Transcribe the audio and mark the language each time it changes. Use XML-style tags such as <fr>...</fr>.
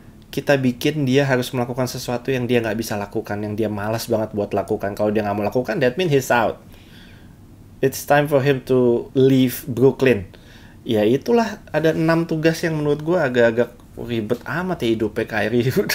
<id>Kita bikin dia harus melakukan sesuatu yang dia nggak bisa lakukan, yang dia malas banget buat lakukan. Kalau dia nggak mau lakukan,</id> <en>that means he's out. It's time for him to leave Brooklyn.</en> <id>Ya itulah, ada 6 tugas yang menurut gue agak-agak ribet amat ya hidupnya Kyrie.</id>